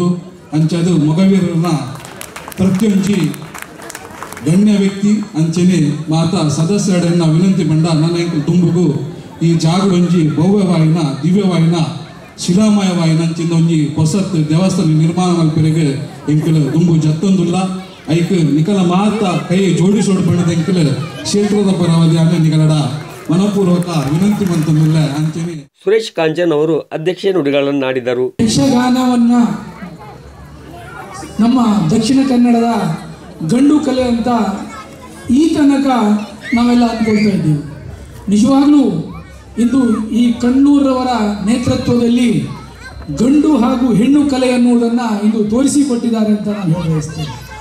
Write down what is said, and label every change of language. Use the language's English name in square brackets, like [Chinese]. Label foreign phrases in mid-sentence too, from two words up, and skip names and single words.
[Tulu] ಅಂಚದು ಮೊಗವೀರನ ಪ್ರತಿಯೊಂಜಿ ಗಣ್ಯ ವ್ಯಕ್ತಿ ಅಂಚೆನೆ ಮಾತ ಸದಸ್ಯರನ್ನ ವಿನಂತಿ ಬಂಡ ನನ್ನ ತುಂಬುಗು ಈ ಜಾಗಡೊಂಜಿ ಭವ್ಯವಾಯಿನ ದಿವ್ಯವಾಯಿನ ಶಿಲಾಮಯವಾಯಿನ ಅಂಚಿಂದ ಒಂಜಿ ಹೊಸತ್ ದೇವಸ್ಥಾನ ನಿರ್ಮಾಣ ಮಲ್ಪೆರೆಗೆ ಎಂಕಲು ದುಂಬು ಜತ್ತೊಂದುಲ್ಲ. ಐಕ್ ನಿಕಲ ಮಾತ ಕೈ ಜೋಡಿಸೋಡು ಬಣ್ಣದ ಎಂಕಲು ಕ್ಷೇತ್ರದ ಪರವಧಿ ಆಗ ನಿಕಲಡ ಮನಪೂರ್ವಕ ವಿನಂತಿ ಮಂತಂದಿಲ್ಲ ಅಂಚೆನೆ. [Kannada] ಸುರೇಶ್ ಕಾಂಚನ್ ಅವರು ಅಧ್ಯಕ್ಷೀಯ ನುಡಿಗಳನ್ನಾಡಿದರು. ಯಕ್ಷಗಾನವನ್ನ ನಮ್ಮ ದಕ್ಷಿಣ ಕನ್ನಡದ ಗಂಡು ಕಲೆ ಅಂತ ಈ ತನಕ ನಾವೆಲ್ಲ ಅಂದ್ಕೊಳ್ತಾ ಇದ್ದೀವಿ. ನಿಜವಾಗ್ಲೂ ಇಂದು ಈ ಕಣ್ಣೂರವರ ನೇತೃತ್ವದಲ್ಲಿ ಗಂಡು ಹಾಗೂ ಹೆಣ್ಣು ಕಲೆ ಎನ್ನುವುದನ್ನು ಇಂದು ತೋರಿಸಿಕೊಟ್ಟಿದ್ದಾರೆ ಅಂತ ನಾನು ಹೇಳ ಬಯಸ್ತೇನೆ.